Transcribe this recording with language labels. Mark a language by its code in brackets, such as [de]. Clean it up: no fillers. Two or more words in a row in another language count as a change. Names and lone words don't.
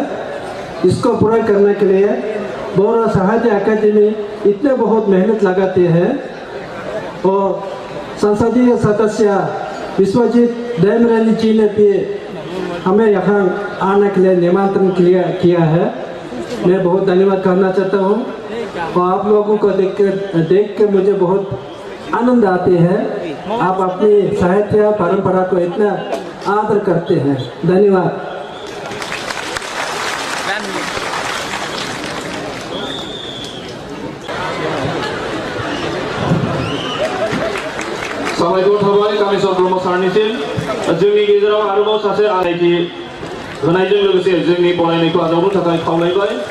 [hi] इसको पूरा करने के लिए बर साहित्य अकादमी इतने बहुत मेहनत लगाते हैं और संसदीय सदस्य विश्वजीत देमरानी जी ने भी हमें यहाँ आने के लिए निमंत्रण किया है। मैं बहुत धन्यवाद करना चाहता हूँ और आप लोगों को देख के मुझे बहुत आनंद आते हैं। आप अपनी साहित्य परंपरा को इतना आदर करते हैं। धन्यवाद। [brx] साबायखर थाबाय कामेश्वर ब्रह्म सारनिसिम। जोंनि गेजेराव आरोबाव सासे आलायथि होनायजों लोगोसे जोंनि बरायनायखौ आजावनो थाखाय खावलायबाय।